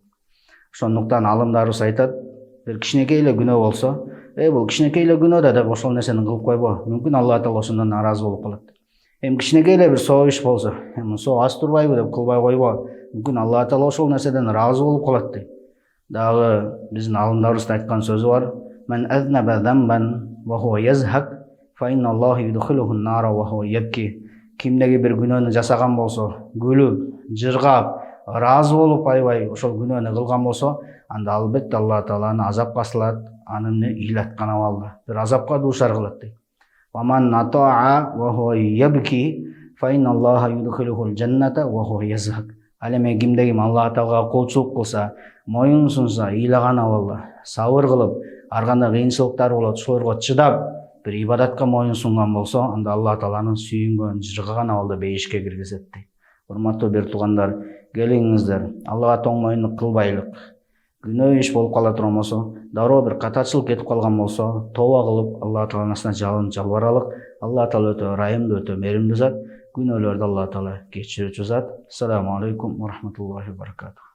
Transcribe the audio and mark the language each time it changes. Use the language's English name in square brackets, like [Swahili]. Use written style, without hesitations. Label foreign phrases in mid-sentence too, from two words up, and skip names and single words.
[Kyrgyz] Ошондуктан алымдарыбыз айтат, бир кичинекей эле күнөө болсо, бул кичинекей эле күнөө да деп ошол нерсени кылып койбо. Мүмкүн Алла Таала ошондон нааразы болуп калат. Эми кичинекей эле бир соо иш болсо, соо аз турбайбы деп кылбай койбо. Мүмкүн Алла Таала ошол нерседен ыраазы болуп калат дейт. Дагы биздин алымдарыбыздын айткан сөзү бар: [Arabic] "من أذنب ذنبا وهو يضحك فإن الله يدخله النار وهو يبكي." [Kyrgyz] Кимдеги бир күнөөнү жасаган болсо, күлүп, жыргап, ыраазы болуп аябай ошол күнөөнү кылган болсо, анда албетте Алла Таала аны азапка салат, аны ыйлаткан абалда бир азапка дуушар кылат дейт. [Arabic] "ومن أطاع وهو يبكي فإن الله يدخله الجنة وهو يضحك." [Kyrgyz] Ал эми кимде ким Алла Таалага кулчулук кылса, моюн сунса, ыйлаган абалда, сабыр кылып, ар кандай кыйынчылыктар болот, ошолорго чыдап, бир ибадатка моюн сунган болсо, анда Алла Тааланын сүйүнгөн, жыргаган абалда бейишке киргизет дейт. Урматтуу бир туугандар, келиңиздер, Аллага тоң моюндук кылбайлык. Күнөө иш болуп кала турган болсо, дароо бир катачылык кетип калган болсо, тооба кылып, Алла Тааланын астына жалбаралык. Алла Таала өтө ырайымдуу, өтө меримдүү зат. Күнөөлөрдү Алла Таала кечирүүчү зат. [Arabic] السلام عليكم ورحمة الله وبركاته.